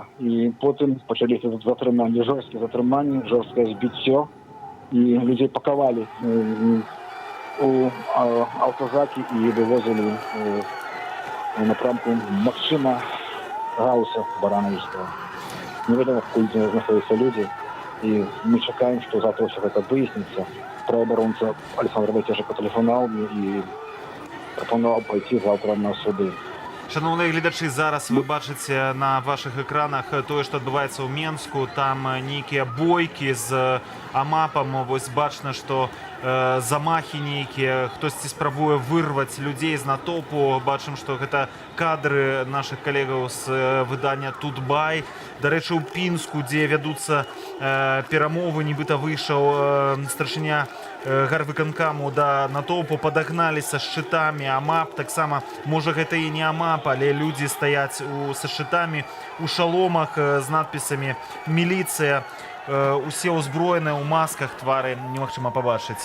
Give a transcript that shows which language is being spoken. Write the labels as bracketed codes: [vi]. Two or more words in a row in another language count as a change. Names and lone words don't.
[be] І потым пачалі затрыманні, жорсткія затрыманні, жорсткае збіццё, і людзей пакавалі у аўтазакі і вывозілі у напрамку, магчыма, Гауса Баранавічскага. Невядома, куль знаходзяцца людзі, і мы чакаем, што завтра ўсё гэта выясніцца. Праваабаронца Александр Вайцежак патэлефанаваў мне і прапанаваў пайти завтра на суды. [uk] Шановні глядачі, зараз ви бачите на ваших екранах те, що відбувається у Мінську. Там нейкія бойки з АМАПом. Ось бачно, що замахи нейкія. Хтось спробує вирвати людей з натовпу. Бачимо, що це кадри наших колегаў з видання «Тутбай». До речі, у Пінску, де ведуться перемови, нібито вийшов старшиня [be] гарвыканкаму да натоўпу, падагналіся шчытамі АМАП. Таксама, можа, гэта і не АМАП, але людзі стаяць са шчытамі у шаломах з надпісамі «Міліцыя». Усе ўзброеныя ў масках, твары немагчыма пабачыць.